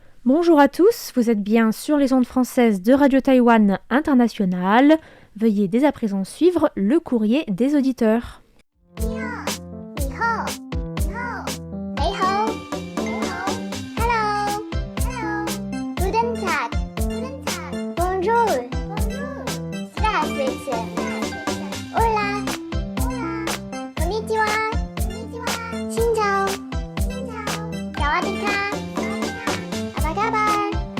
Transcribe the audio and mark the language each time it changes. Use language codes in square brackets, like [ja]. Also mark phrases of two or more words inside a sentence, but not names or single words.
[fr] Bonjour à tous, vous êtes bien sur les ondes françaises de Radio Taïwan International. Veuillez dès à présent suivre le courrier des auditeurs. [zh] 你好，你好，你好，你好， [en] Hello， Hello， [de] Guten Tag， Guten Tag， [fr] Bonjour， Bonjour， Здравствуйте， [es] Hola， Hola， [ja] こんにちは、こんにちは， [vi] Xin chào， Xin chào， [id] Sawadika， Apa kabar，